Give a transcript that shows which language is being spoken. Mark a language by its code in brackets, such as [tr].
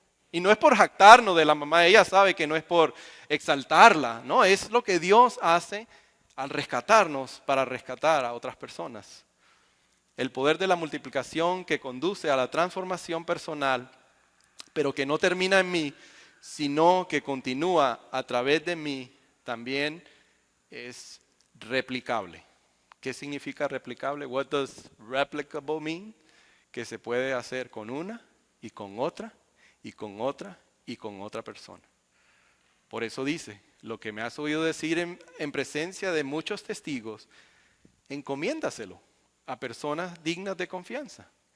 [es] Y no es por jactarnos de la mamá, ella sabe que no es por exaltarla, no, es lo que Dios hace al rescatarnos para rescatar a otras personas. El poder de la multiplicación que conduce a la transformación personal, pero que no termina en mí, sino que continúa a través de mí, también es replicable. ¿Qué significa replicable? [en] What does replicable mean? [es] Que se puede hacer con una y con otra y con otra y con otra persona. Por eso dice, lo que me has oído decir en presencia de muchos testigos, encomiéndaselo a personas dignas de confianza.